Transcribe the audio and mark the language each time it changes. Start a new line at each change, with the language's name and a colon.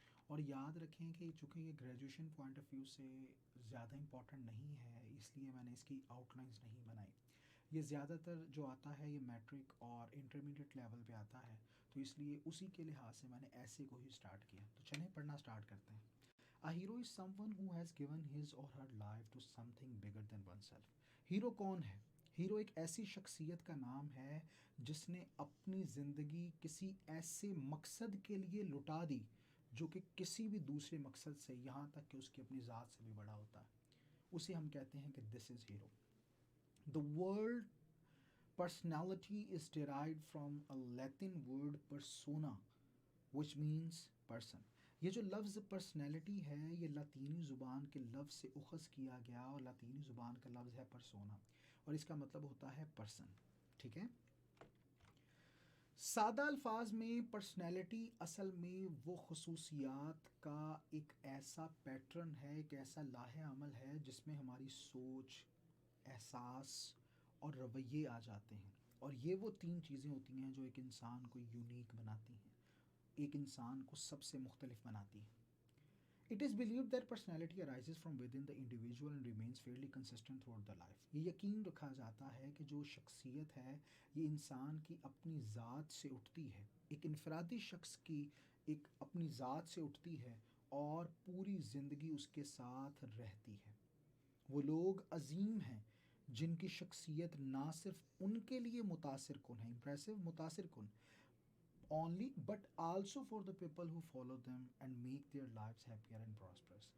Urdu: اور یاد رکھیں کہ چونکہ یہ گریجویشن پوائنٹ آف ویو سے زیادہ امپورٹنٹ نہیں ہے، اس لیے میں نے اس کی آؤٹ لائنس نہیں بنائی. یہ زیادہ تر جو آتا ہے یہ میٹرک اور انٹرمیڈیٹ لیول پہ آتا ہے، تو اس لیے اسی کے لحاظ سے میں نے ایسے کو ہی سٹارٹ کیا. تو چلیں پڑھنا سٹارٹ کرتے ہیں.
English: A hero is someone who has given his or her life to something bigger than oneself.
Urdu: Hero کون ہے؟ ہیرو ایک ایسی شخصیت کا نام ہے جس نے اپنی زندگی کسی ایسے مقصد کے لیے لٹا دی جو کہ کسی بھی دوسرے مقصد سے، یہاں تک کہ اس کی اپنی ذات سے بھی بڑا ہوتا ہے. اسے ہم کہتے ہیں کہ
English: This is hero. The word personality is derived from a Latin word persona, which means person.
Urdu: یہ جو لفظ پرسنالٹی ہے یہ لاطینی زبان کے لفظ سے اخذ کیا گیا، اور لاطینی زبان کا لفظ ہے پرسونا، اور اس کا مطلب ہوتا ہے پرسن. ٹھیک ہے. سادہ الفاظ میں پرسنالٹی اصل میں وہ خصوصیات کا ایک ایسا پیٹرن ہے، ایک ایسا لاہ عمل ہے جس میں ہماری سوچ، احساس اور رویے آ جاتے ہیں. اور یہ وہ تین چیزیں ہوتی ہیں جو ایک انسان کو یونیک بناتی ہیں، ایک انسان کو سب سے مختلف بناتی ہیں.
English: It is believed that personality arises from within the individual and remains fairly consistent throughout the life.
Urdu: یہ یقین رکھا جاتا ہے کہ جو شخصیت ہے یہ انسان کی اپنی ذات سے اٹھتی ہے، ایک انفرادی شخص کی ایک اپنی ذات سے اٹھتی ہے اور پوری زندگی اس کے ساتھ رہتی ہے. وہ لوگ عظیم ہیں جن کی شخصیت نہ صرف ان کے لیے متاثر کن ہے، امپریسو، متاثر کن
English: only but also for the people who follow them and make their lives happier and prosperous.